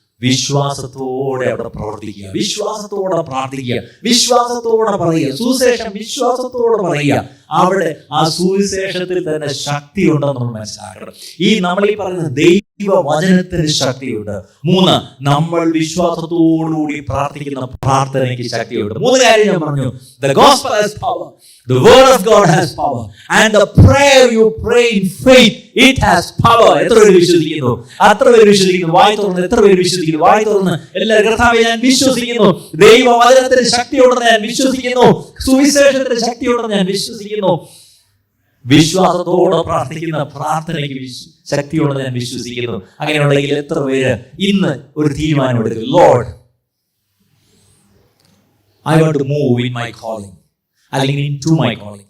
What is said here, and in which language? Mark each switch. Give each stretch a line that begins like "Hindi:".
Malayalam: വിശ്വാസത്തോടെ അവിടെ പ്രവർത്തിക്കുക, വിശ്വാസത്തോടെ പ്രാർത്ഥിക്കുക, വിശ്വാസത്തോടെ പറയുക, സുവിശേഷം വിശ്വാസത്തോടെ പറയുക. അവിടെ ആ സുവിശേഷത്തിൽ തന്നെ ശക്തി ഉണ്ടെന്ന് നമ്മൾ മനസ്സിലാക്കണം. നമ്മൾ ഈ പറയുന്ന ദൈവവചനത്തിന് ശക്തിയുണ്ട്. 3, നമ്മൾ വിശ്വാസത്തോടുകൂടി പ്രാർത്ഥിക്കുന്ന പ്രാർത്ഥനയ്ക്ക് ശക്തിയുണ്ട്. 3 കാര്യം ഞാൻ പറഞ്ഞു.
English: The gospel has power, the word of God has power, and the prayer you pray in faith, it has power.
Malayalam: എത്ര പേര് വിശ്വസിക്കുന്നു? അത്ര പേര് വിശ്വസിക്കുന്നു. വായി തുറന്ന് എത്ര പേര് വിശ്വസിക്കുന്നു? വായി തുറന്ന് എല്ലാവരും കർത്താവേ ഞാൻ വിശ്വസിക്കുന്നു, ദൈവവചനത്തിന് ശക്തിയുണ്ടെന്ന് ഞാൻ വിശ്വസിക്കുന്നു, സുവിശേഷത്തിന് ശക്തിയുണ്ടെന്ന് ഞാൻ വിശ്വസിക്കുന്നു. വിശ്വാസത്തോടെ പ്രാർത്ഥിക്കുന്ന പ്രാർത്ഥനയ്ക്ക് ശക്തിയുണ്ടെന്ന് ഞാൻ വിശ്വസിക്കുന്നു. അങ്ങനെയുണ്ടെങ്കിൽ എത്ര പേര് ഇന്ന് ഒരു തീരുമാനമെടുക്കും?
English: Lord, I want to move in my calling, അല്ലെങ്കിൽ into my calling.